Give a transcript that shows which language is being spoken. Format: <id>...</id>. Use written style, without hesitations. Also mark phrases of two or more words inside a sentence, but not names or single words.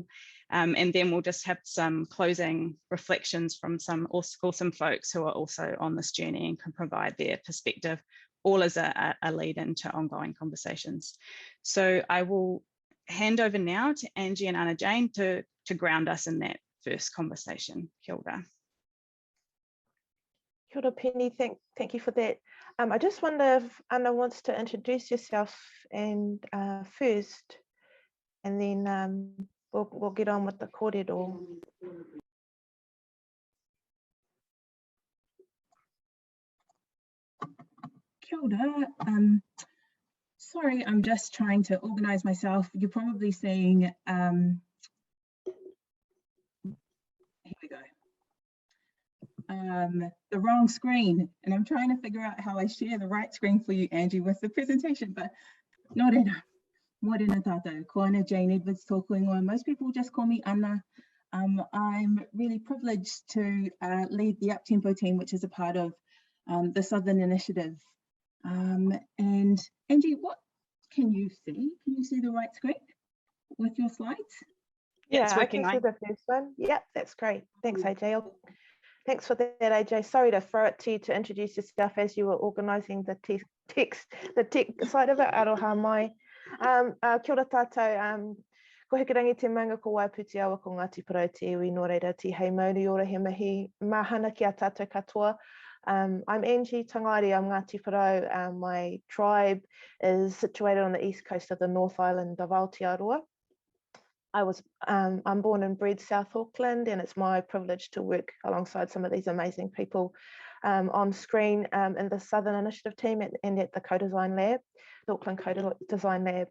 <en>And then we'll just have some closing reflections from some awesome folks who are also on this journey and can provide their perspective, all as a lead into ongoing conversations. So I will hand over now to Angie and Anna Jane to ground us in that first conversation.</en> <mi>Kia ora. Kia ora,</mi> <en>Penny, thank you for that. I just wonder if Anna wants to introduce yourself and first, and then we'll get on with the kōrero.</en> <mi>Kia ora.</mi> <en>Sorry, I'm just trying to organise myself. You're probably seeing, here we go. The wrong screen, and I'm trying to figure out how I share the right screen for you, Angie, with the presentation, but</en> <mi>nō reira. Mōrena tātou, ko Anna Jane Edwards tōku ingoa.</mi> <en>Most people just call me Anna. I'm really privileged to lead the Uptempo team, which is a part of the Southern Initiative. And Angie, what can you see? Can you see the right screen with your slides? Yeah, I can see the first one. Yeah, that's great. Thanks, AJ. Thanks for that, AJ. Sorry to throw it to you to introduce yourself as you were organising the tech side of it.</en> <mi>Aroha mai. Kia ora tātou. Ko hekarangi te manga ko Waiputi awa ko Ngāti Parau te iwi nō reira te hei mauri ora he mahi mahana ki a tātou katoa.</mi> <en>I'm Angie Tangari, I'm Ngāti Parau. My tribe is situated on the east coast of the North Island of Aotearoa. I'm born and bred South Auckland, and it's my privilege to work alongside some of these amazing people on screen in the Southern Initiative team and at the Co-design Lab, the Auckland Co-design Lab.</en>